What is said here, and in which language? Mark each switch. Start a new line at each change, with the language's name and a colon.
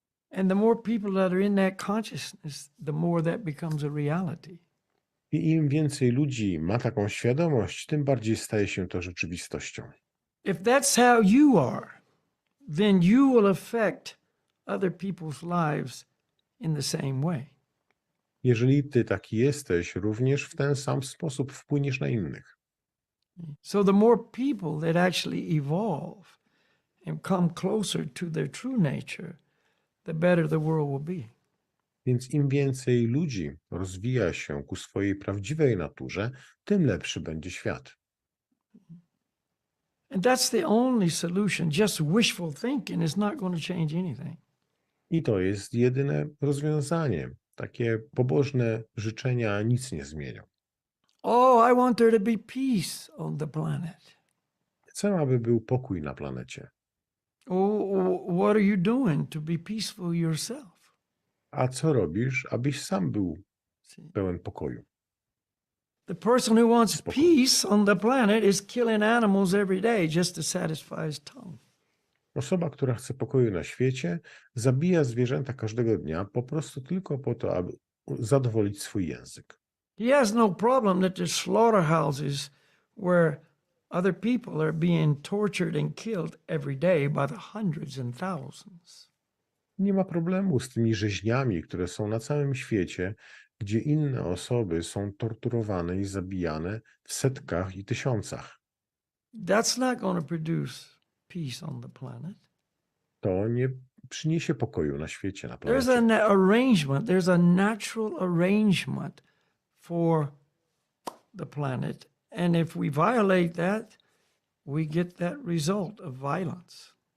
English: And the more people that are in that consciousness, the more that becomes a reality.
Polish: I im więcej ludzi ma taką świadomość, tym bardziej staje się to rzeczywistością.
English: If that's how you are, then you will affect other people's lives in the same way.
Polish: Jeżeli ty taki jesteś, również w ten sam sposób wpłyniesz na innych.
English: So the more people that actually evolve and come closer to their true nature, the better the world will be.
Polish: Więc im więcej ludzi rozwija się ku swojej prawdziwej naturze, tym lepszy będzie świat.
English: And that's the only solution. Just wishful thinking is not going to change anything.
Polish: I to jest jedyne rozwiązanie. Takie pobożne życzenia nic nie zmienią.
English: Oh, I want there to be peace on the planet.
Polish: Chcę, aby był pokój na planecie.
English: Oh, what are you doing to be peaceful yourself?
Polish: A co robisz, abyś sam był pełen pokoju?
English: The person who wants peace on the planet is killing animals every day just to satisfy his tongue.
Polish: Osoba, która chce pokoju na świecie, zabija zwierzęta każdego dnia po prostu tylko po to, aby zadowolić swój język.
English: He has no problem that there's slaughterhouses where other people are being tortured and killed every day by the hundreds and thousands.
Polish: Nie ma problemu z tymi rzeźniami, które są na całym świecie, gdzie inne osoby są torturowane i zabijane w setkach i tysiącach.
English: That's not going to produce peace on the planet.
Polish: To nie przyniesie pokoju na świecie, na
English: There's
Polish: planecie.
English: an arrangement, there's a natural arrangement for the planet. And if we violate that, we get that result of violence.